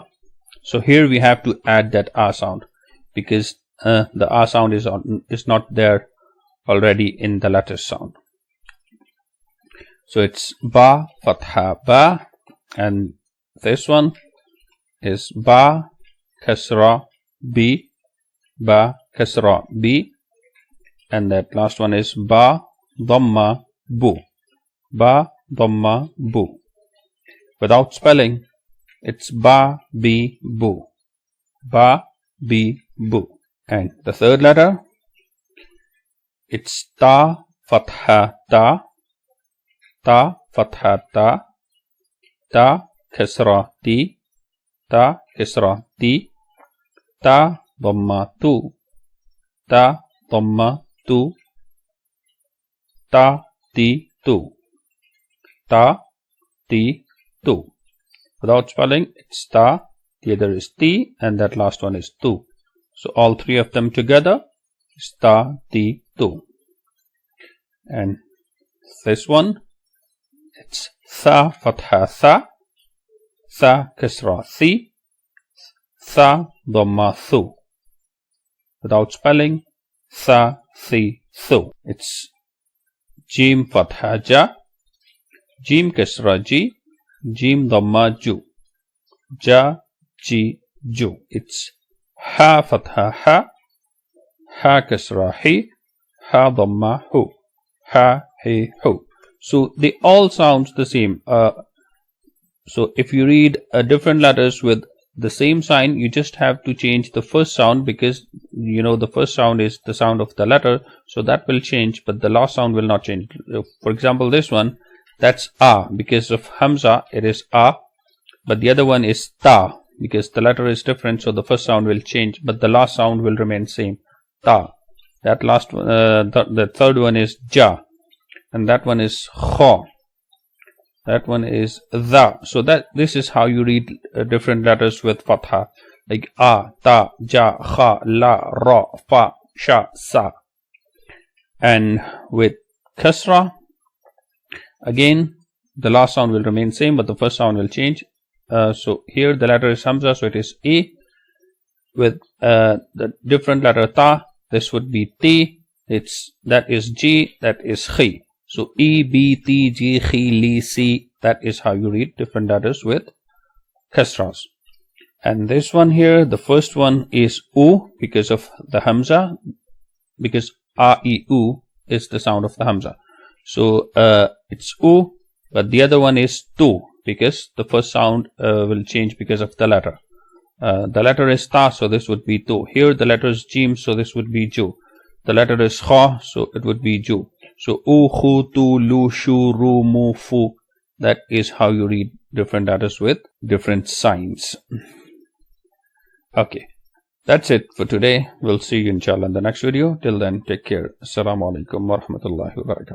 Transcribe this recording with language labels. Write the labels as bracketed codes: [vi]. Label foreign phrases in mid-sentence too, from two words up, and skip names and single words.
[en] So here we have to add that A sound because the A sound is not there already in the letter sound. So it's Ba, Fatha, Ba. And this one is Ba, Kasra, B. Ba, kasra, B. And that last one is ba, dhamma, bu. Ba, dhamma, bu. Without spelling, it's ba, bi, bu. Ba, bi, bu. And the third letter, it's ta, fatha, ta. Ta, fatha, ta. Ta, kasra, ti. Ta, kasra, ti. Ta, dhamma, tu. Ta, dhamma, tu. Ta, ti, tu. Ta, ti, tu. Without spelling, it's ta, the other is ti, and that last one is tu. So all three of them together is ta, ti, tu. And this one, it's tha, fatha, tha. Tha, kasra, thi. Tha, dhamma, thu. Without spelling, tha, thi, thu. It's jim, fatha, ja. Jim, kasra, ji. Jim, dhamma, ju. Ja, ji, ju. It's ha, fatha, ha. Ha, kasra, hi. Ha, dhamma, hu. Ha, hi, hu. So they all sound the same. So if you read different letters with the same sign, you just have to change the first sound, because you know the first sound is the sound of the letter, so that will change, but the last sound will not change. For example, this one, that's a, because of Hamza it is a, but the other one is ta, because the letter is different, so the first sound will change, but the last sound will remain same, ta. That last one, the third one is ja, and that one is kha, that one is the. So that this is how you read different letters with fatha, like a, ta, ja, kha, la, ra, fa, sha, sa. And with kasra, again the last sound will remain same, but the first sound will change. So here the letter is Hamza, so it is a. With the different letter ta, this would be t, that is g, that is khi. So e, b, t, g, khi, li, si. That is how you read different letters with kasras. And this one here, the first one is u, because of the Hamza, because a, e, u is the sound of the Hamza. So it's u, but the other one is tu, because the first sound will change because of the letter. The letter is ta, so this would be tu. Here the letter is jim, so this would be ju. The letter is kha, so it would be ju. So u, khu, tu, lu, shu, ru, mu, fu. That is how you read different letters with different signs. Okay, that's it for today. We'll see you inshallah in the next video. Till then, take care. [ar] السلام عليكم ورحمة الله وبركاته.